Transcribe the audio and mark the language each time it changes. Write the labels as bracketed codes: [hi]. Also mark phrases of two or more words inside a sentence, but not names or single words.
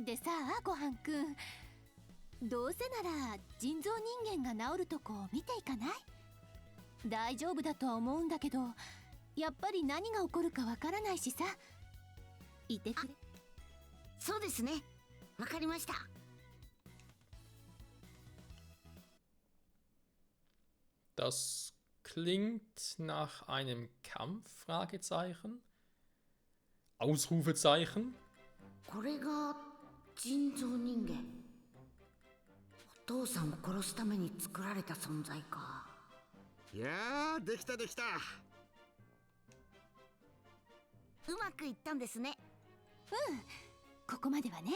[ja] でさあ、ごはんくん、どうせなら人造人間が治るとこを見ていかない？大丈夫だとは思うんだけど、やっぱり何が起こるかわからないしさ。いてくれ。そうですね、わかりました。 [de] Das klingt nach einem Kampf? Fragezeichen. Ausrufezeichen. [ja] これが人造人間。お父さんを殺すために作られた存在か。いやー、できたできた。うまくいったんですね。ここまではね。